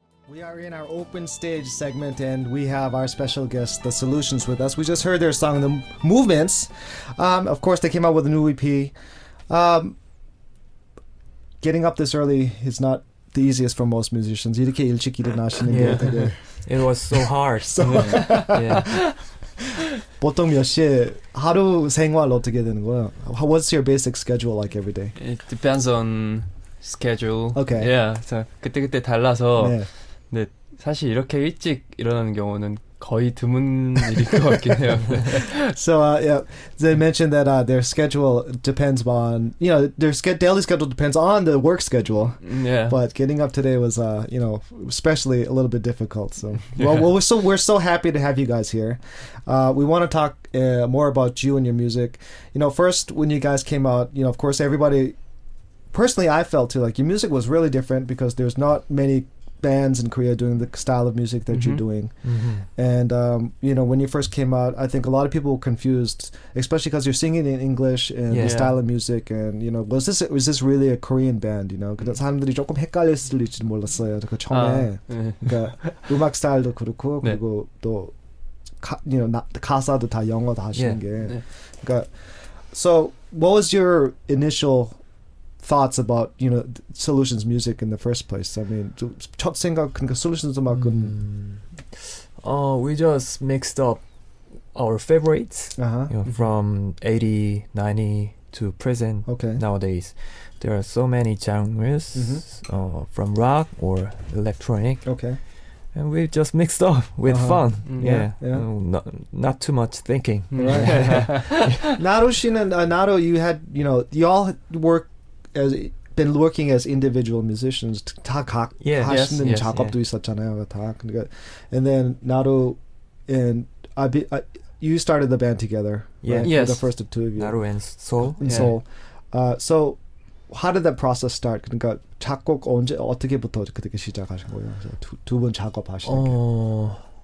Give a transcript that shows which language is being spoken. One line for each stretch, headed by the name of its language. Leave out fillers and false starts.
English: We are in our open stage segment, and we have our special guest, the Solutions, with us. We just heard their song, The Movements. Of course, they came out with a new EP. Getting up this early is not the easiest for most musicians.
Korean: 이렇게 일찍 일어나시는 게 되게
English: It was so hard.
Korean: 보통 몇 시에 하루 생활 어떻게 되는 거야?
English: What's your basic schedule like every day? It depends on schedule. Okay.
Korean: Yeah. 그때 달라서. 네, 사실 이렇게 일찍 일어나는 경우는 거의 드문 일일 것 같긴 해요.
English: So they mentioned that their schedule depends on their daily schedule depends on the work schedule. Yeah. But getting up today was especially a little bit difficult. So we're so happy to have you guys here. We want to talk more about you and your music. First when you guys came out, of course everybody. Personally, I felt too like your music was really different because there's not many bands in Korea doing the style of music that you're doing. And when you first came out, I think a lot of people were confused, especially because you're singing in English and the style of music, and was this really a Korean band?
Korean: 그래서 사람들이 조금 헷갈릴지 몰랐어요. 그 처음에 그러니까 음악 스타일도 그렇고 그리고 또 가사도 다 영어 다 하시는 게 그러니까
English: so what was your initial thoughts about Solutions music in the first place? I mean,
Korean: 첫 생각 그러니까 Solutions 음악은
English: we just mixed up our favorites from 80, 90 to present. Nowadays there are so many genres from rock or electronic. And we just mixed up with fun. Not too much thinking.
Korean: 나루 씨는 나루
English: you had you all been working as individual musicians.
Korean: 다 각 하시는 작업도 있었잖아요. 다 그러니까
English: and then 나루 and you started the band together. Right? Yes. The first of two of you. 나루 and Soul. Soul. So how did that process start?
Korean: 그러니까 작곡 어떻게부터 그렇게 시작하신 거예요? 두 분 작업하시는 게.